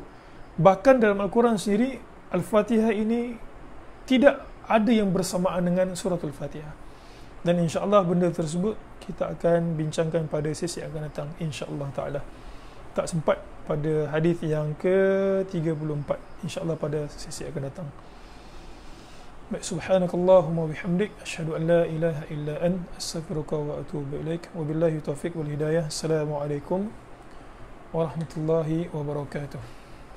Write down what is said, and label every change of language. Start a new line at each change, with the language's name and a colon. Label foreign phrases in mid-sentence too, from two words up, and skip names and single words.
Malay: Bahkan dalam Al-Quran sendiri, Al-Fatihah ini tidak ada yang bersamaan dengan suratul Fatihah. Dan insya-Allah benda tersebut kita akan bincangkan pada sesi yang akan datang,
Arabic: إن شاء الله تعالى.
Malay: Tak sempat pada hadis yang ke-34, insya-Allah pada sesi yang akan datang. Baik,
Arabic: سبحانك اللهم بحمدك أشهد أن لا إله إلا أنت أستغفرك وأتوب إليك. وبالله التوفيق والهداية. السلام عليكم ورحمة الله وبركاته.